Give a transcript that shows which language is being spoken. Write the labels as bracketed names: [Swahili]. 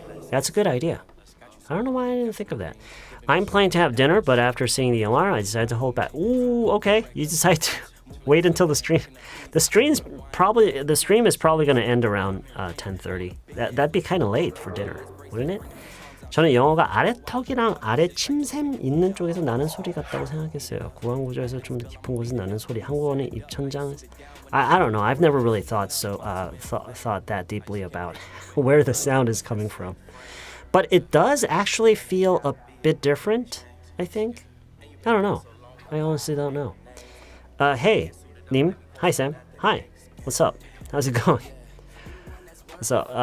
[English] That's a good idea. I don't know why I didn't think of that. I'm planning to have dinner, but after seeing the alarm, I decided to hold back. Ooh, okay. You decide to wait until the stream. The stream is probably going to end around 10:30. That'd be kind of late for dinner, wouldn't it? [Korean] 저는 영어가 아래턱이랑 아래 침샘 있는 쪽에서 나는 소리 같다고 생각했어요. 구강 구조에서 좀 더 깊은 곳에서 나는 소리. 한국어는 입천장. [English] I don't know. I've never really thought that deeply about where the sound is coming from. But it does actually feel a bit different, I think. I don't know. I honestly don't know. Hey, Nim. Hi, Sam. Hi. What's up? How's it going? What's up?